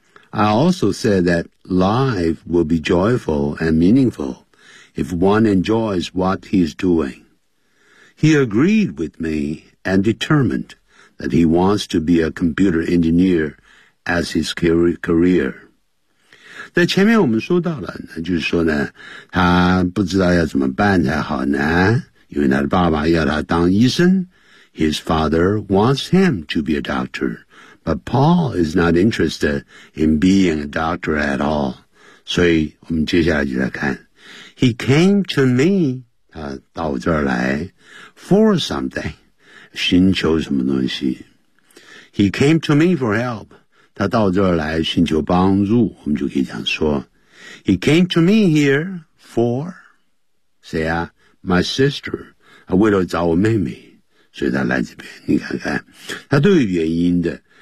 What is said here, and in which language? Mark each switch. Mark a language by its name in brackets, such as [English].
[English] I also said that life will be joyful and meaningful if one enjoys what he is doing. He agreed with me and determined that he wants to be a computer engineer as his career. [Chinese] 在前面我们说到了，那就是说呢，他不知道要怎么办才好呢，因为他的爸爸要他当医生。 [English] His father wants him to be a doctor, but Paul is not interested in being a doctor at all. [Chinese] 所以我们接下来就来看。 [English] He came to me, [Chinese] 他到我这儿来 [English] for something, [Chinese] 寻求什么东西。 [English] He came to me for help. [Chinese] 他到这儿来寻求帮助，我们就可以这样说 [English] He came to me here for [Chinese] 谁啊 [English] My sister [Chinese] 他为了找我妹妹，所以他来这边，你看看他都有原因的。